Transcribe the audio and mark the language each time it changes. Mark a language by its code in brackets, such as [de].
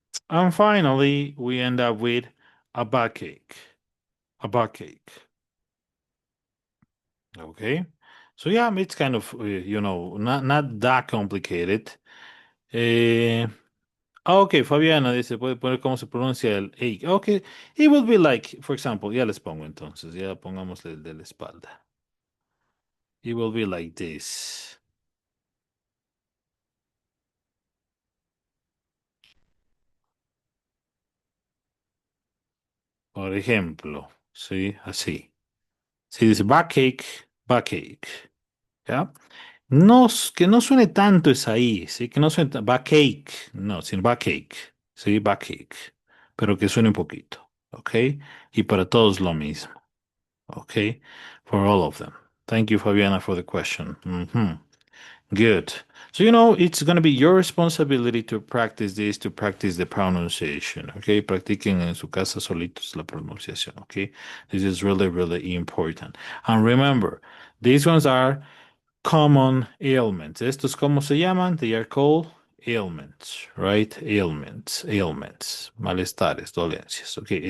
[en] And finally, we end up with a backache. A backache. Okay. So yeah, it's kind of, not that complicated. [es] Ok, Fabiana dice, puede poner cómo se pronuncia el ache. [en] Ok, it will be like, for example, [es] ya les pongo entonces, ya pongamos el de la espalda. [en] It will be like this. [es] Por ejemplo, sí, así. Si dice backache, backache. ¿Ya? No, que no suene tanto es ahí, ¿sí? Que no suene backache, no, sin backache, ¿sí? Backache. Pero que suene un poquito, ¿ok? Y para todos lo mismo, ¿ok? [en] For all of them. Thank you, Fabiana, for the question. Mhm. Good. So, it's going to be your responsibility to practice this, to practice the pronunciation, okay? [es] Practiquen en su casa solitos la pronunciación, okay? [en] This is really, really important. And remember, these ones are common ailments. [es] Estos, ¿cómo se llaman? [en] They are called ailments, right? Ailments, [es] malestares, dolencias, [en] okay?